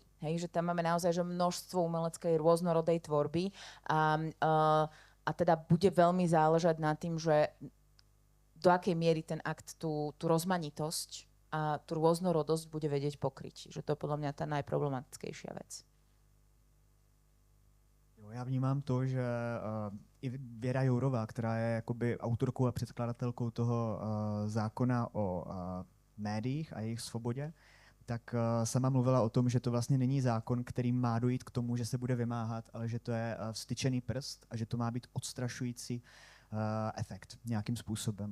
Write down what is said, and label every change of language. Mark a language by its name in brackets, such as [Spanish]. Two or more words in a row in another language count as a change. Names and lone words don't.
[Slovak] Hej, že tam máme naozaj že množstvo umeleckej rôznorodej tvorby a teda bude veľmi záležať na tým, že do akej miery ten akt tú rozmanitosť a tú rôznorodosť bude vedieť pokryť. Že to je podľa mňa tá najproblematickejšia vec. [Czech] Jo, já vnímám to, že i Věra Jourová, která je jakoby autorkou a předkladatelkou toho zákona o médiích a jejich svobodě, tak sama mluvila o tom, že to vlastně není zákon, který má dojít k tomu, že se bude vymáhat, ale že to je vstyčený prst a že to má být odstrašující efekt nějakým způsobem.